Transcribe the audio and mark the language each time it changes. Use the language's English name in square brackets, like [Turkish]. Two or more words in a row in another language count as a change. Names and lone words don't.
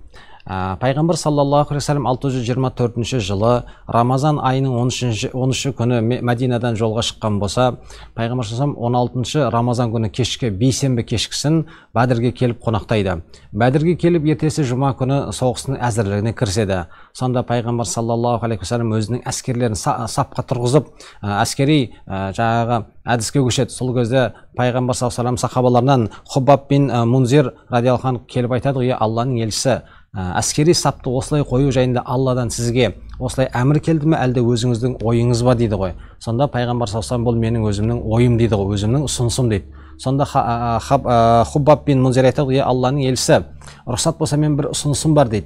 [Kazakh] Пайғамбар [Arabic] صلى الله عليه وسلم [Kazakh] 624 жылы Рамазан айының 13 күні Мәдинадан жолға шыққан болса, пайғамбар [Arabic] صلى الله عليه وسلم [Kazakh] 16 Рамазан күні кешкі бейсенбі кешкісін Бәдірге келіп қонақтайды. Бәдірге келіп ертесі жұма күні соғыстың әзірлігіне кіріседі. Сонда пайғамбар [Arabic] صلى الله عليه وسلم [Kazakh] өзінің әскерлерін сапқа тұрғызып, әскери жаңағы әдіске көшеді. Сол кезде пайғамбар [Arabic] صلى الله عليه وسلم [Kazakh] сахабаларынан Хуббаб бин Мунзир [Arabic] رضي الله عنه [Kazakh] келіп айтады: "Е Алланың елшісі, әскери сапты осылай қою жайында Алладан сізге осылай әмір келді ме, әлде өзіңіздің ойыңыз ба?" дейді ғой. Сонда пайғамбар [Arabic] صلى الله عليه وسلم: [Kazakh] "Бұл менің өзімнің ойым" дейді ғой, өзімнің ұсынысым дейді. Сонда Хуббаб бин Мунзир айтады: "Е Алланың елшісі, рұқсат болса мен бір ұсынысым бар" дейді.